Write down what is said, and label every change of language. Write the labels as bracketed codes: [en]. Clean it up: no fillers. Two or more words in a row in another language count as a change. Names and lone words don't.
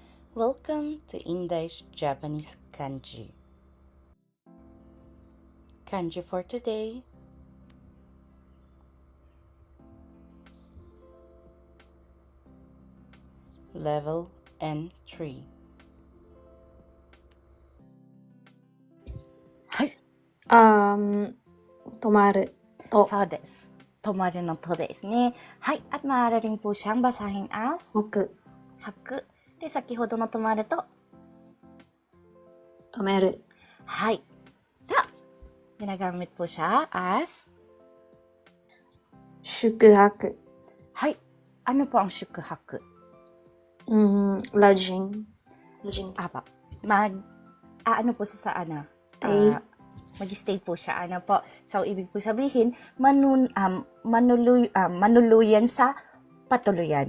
[en] Welcome to Indai's Japanese Kanji. Kanji for today. Level N3. [ja] はい。止まるとそうです。止まるのとですね。はい。 [tl] At maaari rin po siyang basahin as [ja] 吐く、吐く。で、先ほどの止まると、止める、はい。では、 [tl] ginagamit po siya as, [ja] 宿泊、 [tl] はい。Ano po ang 宿泊? [en] lodging, Apa. Ano po siya sa ano? stay, [tl] Mag-stay po siya. Ano po? So, ibig po sabihin, manuluyan sa patuluyan.